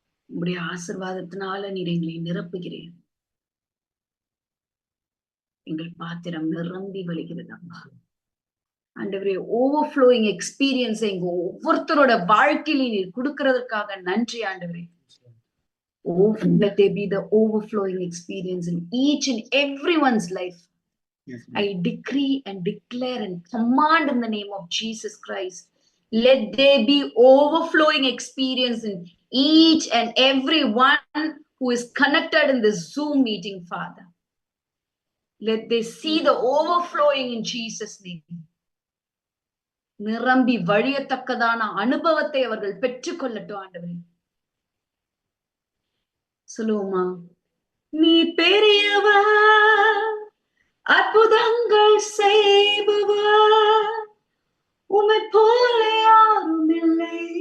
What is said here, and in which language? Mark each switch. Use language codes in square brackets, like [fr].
[ta] உம்முடைய ஆசீர்வாதத்தினால நீர் எங்களை நிரப்புகிறீர். எங்கள் பாத்திரம் நிரம்பி வழிகிறது அம்மா. ஆண்டவரே, ஓவர்ஃப்ளோயிங் எக்ஸ்பீரியன்ஸ் எங்க ஒவ்வொருத்தரோட வாழ்க்கையில நீர் கொடுக்கறதுக்காக நன்றி ஆண்டவரே. [en] Let there be the overflowing experience in each and everyone's life. Yes, I decree and declare and command in the name of Jesus Christ. Let there be overflowing experience in each and every one who is connected in this Zoom meeting, Father. Let they see the overflowing in Jesus' name. [ta] நிரம்பி வழியத்தக்கதான அனுபவத்தை அவர்கள் பெற்றுக்கொள்ளட்டும் ஆண்டவரே. சொல்லுவோமா? நீ பெரியவர், அற்புதங்கள் செய்பவர், உம்மை போல யாரும் இல்லை.